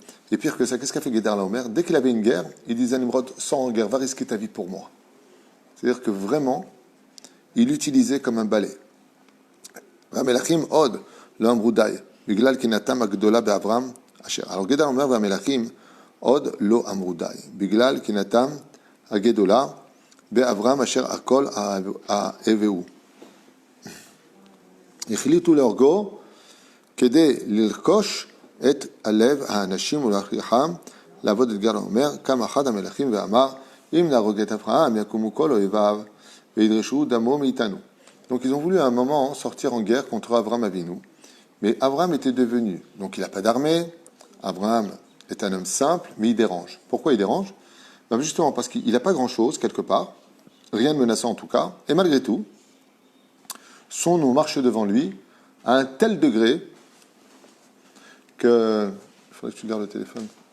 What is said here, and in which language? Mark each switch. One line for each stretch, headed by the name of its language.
French: Et pire que ça, qu'est-ce qu'a fait Gedar Laomer? Dès qu'il avait une guerre, il disait à Nimrod, sors en guerre, va risquer ta vie pour moi. C'est-à-dire que vraiment, il l'utilisait comme un balai.
Hebrew: והמלכים עוד לא אמרו די, בגלל קנאתם הגדולה באברהם אשר.
French: Alors
Hebrew: Gedar אומר והמלכים עוד לא אמרו די, בגלל קנאתם הגדולה באברהם אשר הכל אהבהו. החליטו להורגו כדי לרכוש את הלב האנשים ולהכריחם לעבוד את גדר אומר, קם אחד המלכים ואמר, אם נהרוג את אברהם יקומו כל אויביו וידרשו דמו מאיתנו.
French: Donc ils ont voulu à un moment sortir en guerre contre Abraham Avinu. Mais Abraham était devenu, donc il n'a pas d'armée, Abraham est un homme simple, mais il dérange. Pourquoi il dérange? Ben justement parce qu'il n'a pas grand-chose quelque part, rien de menaçant en tout cas, et malgré tout, son nom marche devant lui à un tel degré que... Il faudrait que tu gardes le téléphone.